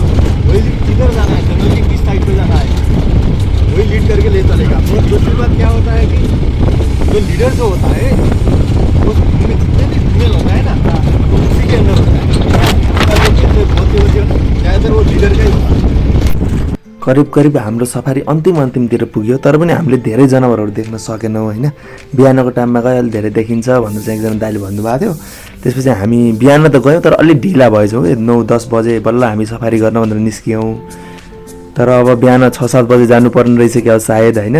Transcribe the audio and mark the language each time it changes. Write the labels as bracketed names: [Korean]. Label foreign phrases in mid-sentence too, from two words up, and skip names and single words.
[Hindi] वही किधर जाना है, जनरली किस साइड पे जाना है वही लीड करके ले चलेगा। और दूसरी बात क्या होता है कि जो लीडर जो होता है वो जितने भी फीमेल होता है ना वो उसी के अंदर होता है। ज़्यादातर वो लीडर का ही होता है। [Nepali] करिब हाम्रो सफारी अन्तिमतिर पुग्यो, तर पनि हामीले धेरै जनावरहरू देख्न सकेनौँ होइन। बिहानको टाइममा गयो अलि धेरै देखिन्छ भनेर चाहिँ एकजना दाइले भन्नुभएको थियो। त्यसपछि हामी बिहान त गयौँ तर अलि ढिला भएछौँ, 9-10 बजे बल्ल हामी सफारी गर्न भनेर निस्क्यौँ। तर अब बिहान 6-7 बजे जानुपर्ने रहेछ क्या सायद होइन।